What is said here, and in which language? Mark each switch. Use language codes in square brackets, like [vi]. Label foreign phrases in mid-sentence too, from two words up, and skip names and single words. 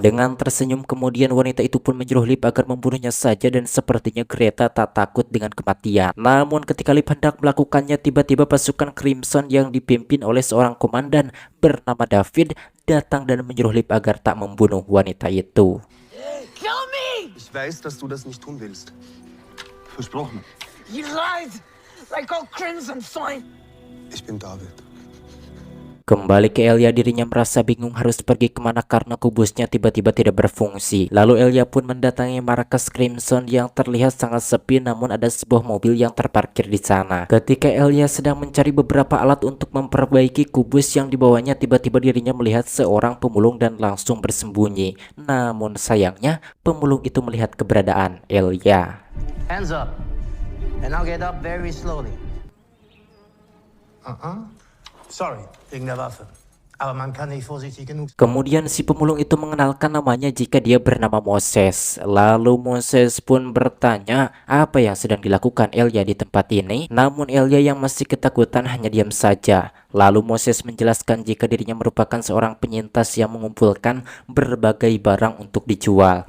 [id] Dengan tersenyum kemudian wanita itu pun menyuruh Liv agar membunuhnya saja, dan sepertinya Greta tak takut dengan kematian. Namun ketika Liv hendak melakukannya, tiba-tiba pasukan Crimson yang dipimpin oleh seorang komandan bernama David datang dan menyuruh Lip agar tak membunuh wanita itu. [en] Kill me! [de] Ich weiß, dass du das nicht tun willst. Versprochen. [en] You lied! Like all Crimson swine! [de] Ich bin David. [id] Kembali ke Elia, dirinya merasa bingung harus pergi kemana karena kubusnya tiba-tiba tidak berfungsi. Lalu Elia pun mendatangi markas Crimson yang terlihat sangat sepi, namun ada sebuah mobil yang terparkir di sana. Ketika Elia sedang mencari beberapa alat untuk memperbaiki kubus yang dibawanya, tiba-tiba dirinya melihat seorang pemulung dan langsung bersembunyi. Namun sayangnya pemulung itu melihat keberadaan Elia. [en] Hands up. And now get up very slowly. Sorry, [de] wegen der Waffe. Aber man kann nicht vorsichtig genug. [id] Kemudian si pemulung itu mengenalkan namanya jika dia bernama Moses. Lalu Moses pun bertanya apa yang sedang dilakukan Elia di tempat ini. Namun Elia yang masih ketakutan hanya diam saja. Lalu Moses menjelaskan jika dirinya merupakan seorang penyintas yang mengumpulkan berbagai barang untuk dijual.